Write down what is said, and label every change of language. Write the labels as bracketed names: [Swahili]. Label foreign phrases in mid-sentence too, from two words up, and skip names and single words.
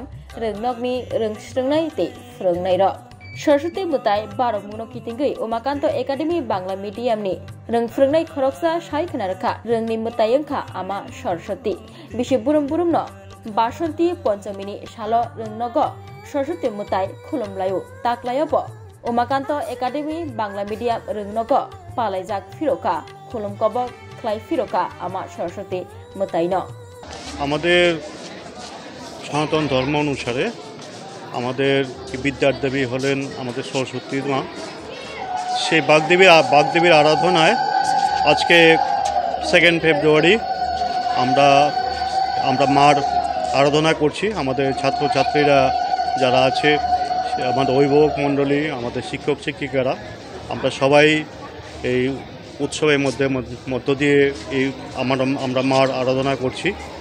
[Kok Borok] rungnokni rung srungnai te frungnai rok Saraswati mutai barok muno kitingui Umakanto Academy Bangla Medium ni rung frungnai khoroksa sai khnarkha rungni mutai wngkha ama Saraswati bisi burum-burum no Basanti Ponchamini salo rungnogo Saraswati mutai khulumlayo taklayabo Umakanto Academy Bangla Medium rungnogo palaijak firoka khulum kobok khlai firoka ama Saraswati mutaino [Bangla] আমাদের সনাতন ধর্ম অনুসারে আমাদের বিদ্যার দেবী হলেন আমাদের সরস্বতী মা সেই বাগদেবীর আরাধনায় আজকে 2 ফেব্রুয়ারি আমরা মার আরাধনা করছি আমাদের ছাত্রছাত্রীরা যারা আছে আমাদের অভিভাবক মণ্ডলী আমাদের শিক্ষক শিক্ষিকারা আমরা সবাই এই উৎসবের মধ্য দিয়ে আমরা মার আরাধনা করছি